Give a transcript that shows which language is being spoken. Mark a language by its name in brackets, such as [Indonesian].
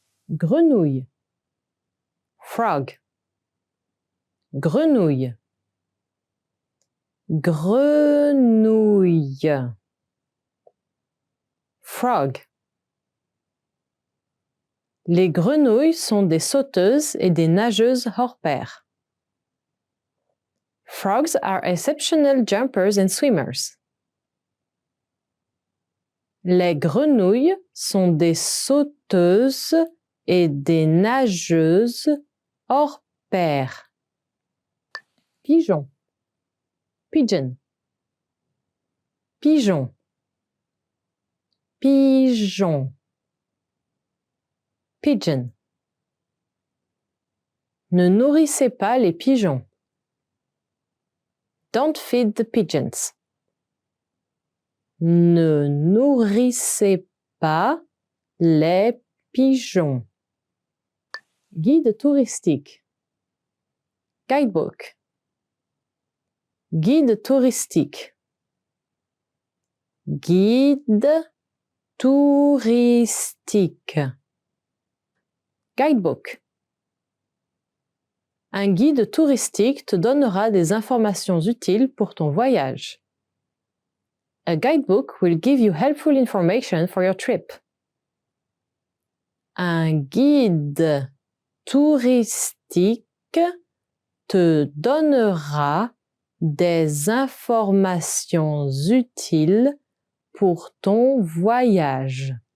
[French] Grenouille. Frog. Grenouille. Grenouille. [English] Frog. [French] Les grenouilles sont des sauteuses et des nageuses hors pair. [English] Frogs are exceptional jumpers and swimmers. [French] Les grenouilles sont des sauteuses et des nageuses hors pair. Pigeon. Pigeon. Pigeon. Pigeon. Pigeon. Ne nourrissez pas les pigeons. [English] Don't feed the pigeons. [French] Ne nourrissez pas les pigeons. Guide touristique. Guidebook. Guide touristique. Guide touristique. Guidebook. Un guide touristique te donnera des informations utiles pour ton voyage. [English] A guidebook will give you helpful information for your trip. [French] Un guide touristique te donnera des informations utiles pour ton voyage.